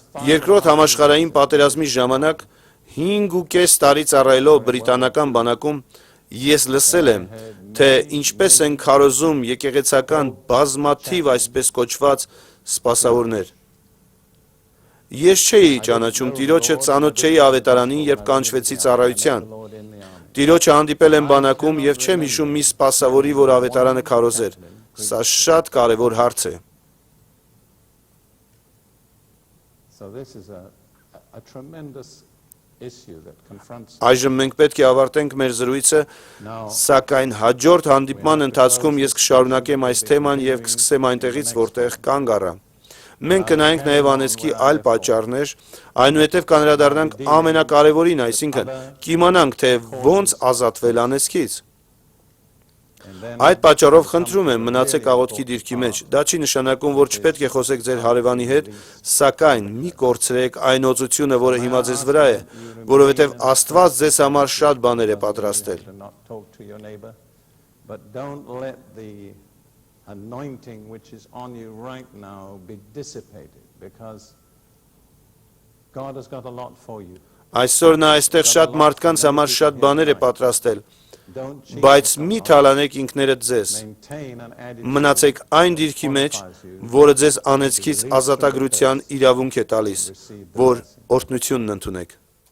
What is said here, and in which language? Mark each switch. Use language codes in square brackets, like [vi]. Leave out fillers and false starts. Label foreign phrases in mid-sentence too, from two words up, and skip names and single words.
[hy] Երկրորդ համաշխարհային պատերազմի ժամանակ 5.5 տարի ծառայելով բրիտանական բանակում ես լսել եմ, թե ինչպես են քարոզում եկեղեցական բազմաթիվ այսպես կոչված սպասավորներ։ Ես չէի ճանաչում Տիրոջը, ծանոթ չէի ավետարանին, երբ կանչվեցի ծառայության։ Տիրոջը հանդիպել եմ բանակում եւ չեմ հիշում մի սպասավորի, որ ավետարանը քարոզեր։ Սա շատ կարևոր հարց է։ [en] So this is a tremendous issue that confronts [hy] Այժմ մենք պետք է ավարտենք մեր զրույցը, սակայն հաջորդ հանդիպման ընթացքում ես կշարունակեմ այս թեման եւ կսկսեմ այնտեղից, որտեղ կանգ առա։ Մենք կնայենք նաև անեծքի այլ պատճառներ, այնուհետև կանդրադառնանք ամենակարևորին, այսինքն կիմանանք, թե ոնց ազատվել անեծքից։ Այդ պատճառով խնդրում եմ, մնացեք աղոթքի դիրքի մեջ։ Դա չի նշանակում, որ չպետք է խոսեք ձեր հարևանի հետ, սակայն մի կորցրեք այն օծությունը, որը հիմա ձեզ վրա է, որովհետև Աստված ձեզ համար շատ բաներ է պատրաստել։ [en] to not talk to your neighbor, but don't let the anointing which is on you right now be dissipated, because God has got a lot for you. [hy] Այսօր նա այստեղ շատ մարդկանց համար շատ բաներ է պատրաստել, [en] Don't cheat [hy] բայց [en] yourself. [hy] մի թալանեք ինքներդ ձեզ։ [en] Maintain an attitude [hy] Մնացեք այն դիրքի մեջ, որը ձեզ անեծքից ազատագրության իրավունք է տալիս, որ օրհնությունն ընդունեք։